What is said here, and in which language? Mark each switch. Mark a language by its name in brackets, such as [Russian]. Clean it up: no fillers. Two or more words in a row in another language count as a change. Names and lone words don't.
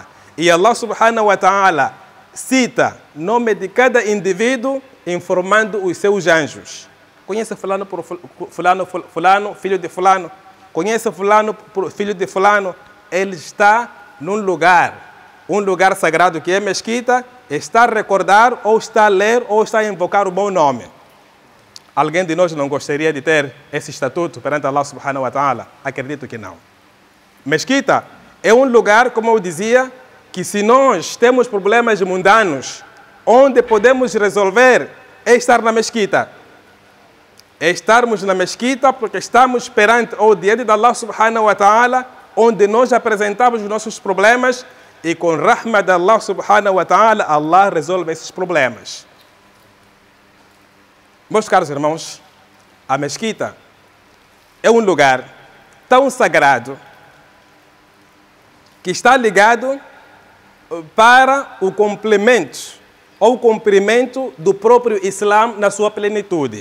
[Portuguese] E [Arabic] الله سبحانه وتعالى [Portuguese] cita nome de cada indivíduo informando os seus anjos. Conhece fulano por fulano, filho de fulano. Conhece fulano por filho de fulano. Ele está num lugar, um lugar sagrado que é mesquita, está a recordar, ou está a ler, ou está a invocar o bom nome. Alguém de nós não gostaria de ter esse estatuto perante [Arabic] الله سبحانه وتعالى? [Portuguese] Acredito que não. Mesquita é um lugar, como eu dizia, que se nós temos problemas mundanos, onde podemos resolver é estar na mesquita. É estarmos na mesquita porque estamos perante ou diante de [Arabic] الله سبحانه وتعالى, [Portuguese] onde nós apresentamos os nossos problemas e com rahma de [Arabic] الله سبحانه وتعالى, [Portuguese] Allah resolve esses problemas. Meus caros irmãos, a mesquita é um lugar tão sagrado que está ligado para o complemento ou cumprimento do próprio Islã na sua plenitude.